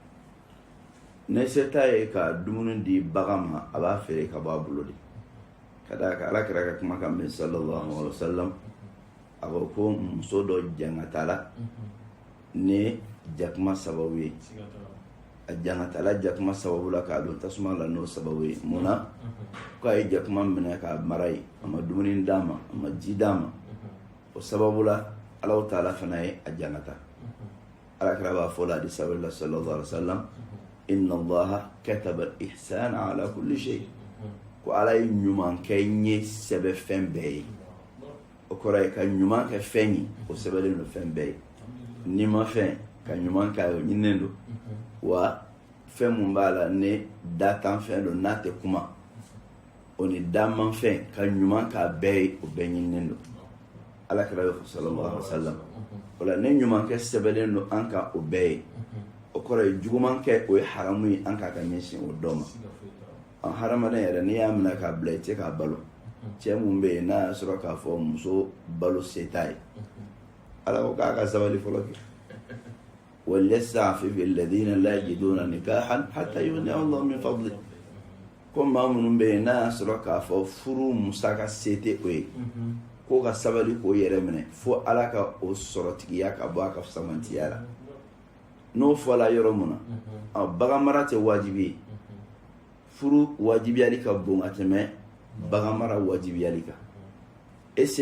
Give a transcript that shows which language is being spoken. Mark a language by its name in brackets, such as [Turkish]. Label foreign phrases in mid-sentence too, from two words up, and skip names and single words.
[Bambara] ne se t'a ye ka dumuni di bagan ma a b'a feere ka bɔ a bolo de ka d'a kan ala kɛra ka kuma kan mɛn [Arabic] صلى الله عليه وسلم [Bambara] a ko ko muso dɔ jangatala ni jakuma sababu ye a jangatala jakuma sababu la k'a don tasuma la n'o sababu ye mun na ko a ye jakuma minɛ k'a mara ye a ma dumuni d'a ma a ma ji d'a ma o sababu la ala ta'ala fana ye a jangata ala kɛra b'a fɔ la hadisa la [Arabic] صلى الله عليه وسلم إن الله كتب الإحسان على كل [Bambara] shay ko ala ye ɲuman kɛ ye sɛbɛ fɛn bɛɛ ye o kɔrɔ ye ka ɲuman kɛ fɛn ye o sɛbɛlen don fɛn bɛɛ ye n'i ma fɛn ka ɲuman kɛ o ɲininen don wa fɛn mun b'a la ne da tan fɛn don n'a tɛ kuma o ni daman fɛn ka ɲuman k'a bɛɛ ye o bɛɛ ɲininen don ala kɛra bɛ fɔ [Arabic] صلى الله عليه وسلم [Bambara] o la ne ɲuman kɛ sɛbɛlen don an ka o bɛɛ ye o kɔrɔ ye juguman kɛ o ye haramu ye an k'a ka ɲɛsin o dɔ ma an hadamaden yɛrɛ n'i y'a minɛ k'a bila i tɛ k'a balo cɛ mun bɛ yen n'a y'a sɔrɔ k'a fɔ muso balo se t'a ye ala ko k'a ka sabali fɔlɔ kɛ [Arabic] وليستعفف الذين لا يجدون نكاحا حتى يغنيهم الله من فضله [Bambara] ko maa minnu bɛ yen n'a y'a sɔrɔ k'a fɔ furu musaka se tɛ o ye ko ka sabali k'o yɛrɛ minɛ fo ala ka o sɔrɔtigiya ka bɔ a ka samantiya la n'o fɔla yɔrɔ mun na bagan mara tɛ wajibi ye furu wajibiyali ka bon ka tɛmɛ bagan mara wajibiyali kan e se